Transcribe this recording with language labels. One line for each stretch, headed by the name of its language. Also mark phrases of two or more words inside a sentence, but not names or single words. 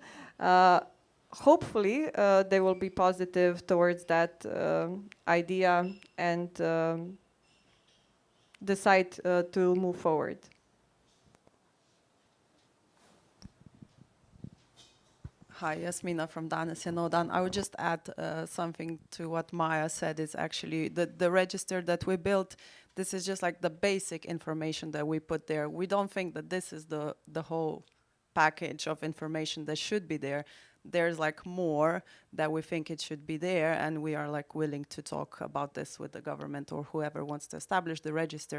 English: Hopefully, they will be positive towards that idea and decide to move forward. Hi, Yasmina from Danes je nov dan. I would just add something to what Maja said. Is actually the register that we built. This is just like the basic information that we put there. We don't think that this is the whole package of information that should be there. There's like more that we think it should be there, and we are like willing to talk about this with the government or whoever wants to establish the register.